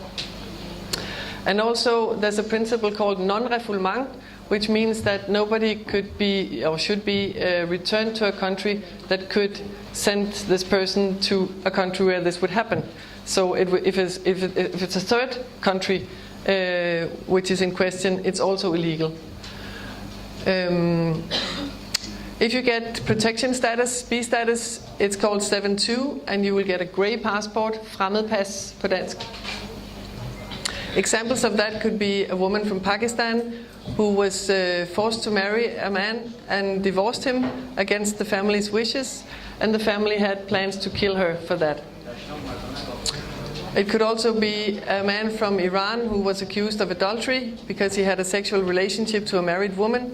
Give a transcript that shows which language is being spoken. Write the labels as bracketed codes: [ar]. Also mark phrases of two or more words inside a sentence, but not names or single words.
[en] And also there's a principle called non-refoulement, which means that nobody could be or should be returned to a country that could send this person to a country where this would happen. So if it's a third country which is in question, it's also illegal. If you get protection status, B status, it's called 7.2, and you will get a grey passport, [da] fremmedpas på dansk. [en] Examples of that could be a woman from Pakistan who was forced to marry a man and divorced him against the family's wishes, and the family had plans to kill her for that. It could also be a man from Iran who was accused of adultery because he had a sexual relationship to a married woman.